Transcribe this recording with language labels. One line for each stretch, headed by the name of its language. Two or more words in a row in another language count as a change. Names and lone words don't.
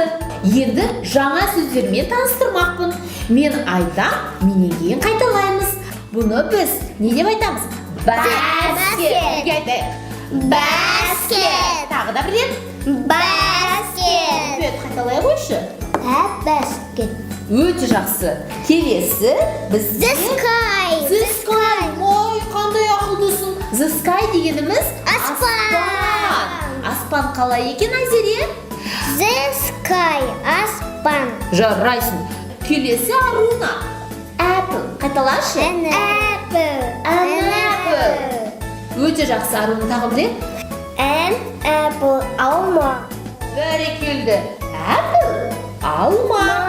Kazakh: Енді жаңа сөздермен таныстырмақпын. Мен айтам, менен кейін қайталаймыз. Бұны біз не деп айтамыз? Баскет. Бірге айтайық. Basket. Тағы да бір рет. Basket. Қайталай қойшы. Basket. Өте жақсы. Келесі біз
English: The sky. The sky.
Kazakh: Ой, қандай ақылдысың.
English: The sky
Kazakh: дегеніміз Аспан. Аспан қалай екен, Айзере?
English: The sky.
Kazakh: Аспан. Жарайсың. Келесі Аруна. Apple. Қайталашы. Apple.
English: An apple.
Kazakh: Өте жақсы, Аруна, тағы бір рет.
English: An apple. Алма.
Kazakh: Бәрекелді. Apple. Алма.